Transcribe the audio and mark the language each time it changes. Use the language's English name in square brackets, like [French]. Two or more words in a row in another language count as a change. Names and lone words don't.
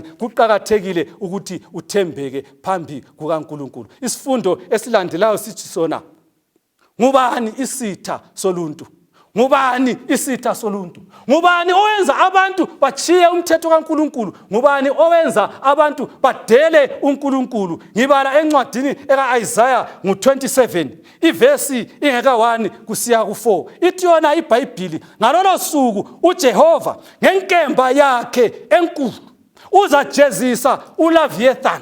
[North Ndebele] Kuqakathekile ukuthi uthembeke phambi kukaNkulunkulu. Isifundo esilandelayo sithi sona, ngubani isitha soluntu? Ngubani isitha soluntu? Ngubani owenza abantu bachiye umthetho kaNkulunkulu? Ngubani owenza abantu badele uNkulunkulu? Ngibala encwadini eka-Isaiah 27 ivesi ingeka 1 kusiya ku4. Ithi yona iBhayibhili, ngalolo suku uJehova ngenkemba yakhe enkulu uzajezisa uLeviathan.